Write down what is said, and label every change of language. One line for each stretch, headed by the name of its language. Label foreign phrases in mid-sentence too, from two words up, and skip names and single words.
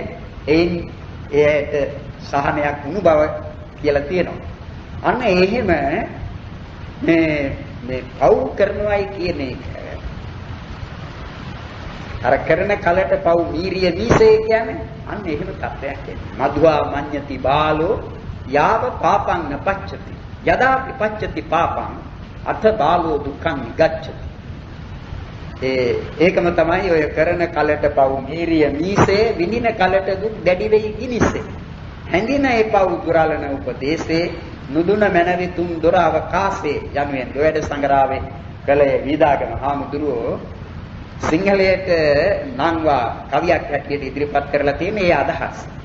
Sinhala: එයින් එයට සහනයක් වුණු බව කියලා තියෙනවා. අන්න එහෙම මේ පව් කරනවායි කියන එක අර කරන කලට පව් වීරිය නීසේ කියන්නේ අන්න එහෙම තත්ත්වයක් එන්නේ.
Pali: මధుවා මඤ්ඤති බාලෝ යාව පාපං නපච්චති යදා විපච්චති පාපං අත බාලෝ දුක්ඛං නිගච්ඡති.
Sinhala: ඒකම තමයි ඔය කරන කලට පව් වීරිය නීසේ විඳින කලට දුක් දැඩි වෙයි ගිනිසේ. හැඳින ඒ පව් දුරලන උපදේශේ නුදුන මැනවි තුන් දොර අවකාශේ යනුවෙන් දෙවැඩ සංගරාවේ කලේ විදාගම හාමුදුරුවෝ සිංහලයට නංවා කවියක් හැටියට ඉදිරිපත් කරලා තියෙන ඒ අදහස්.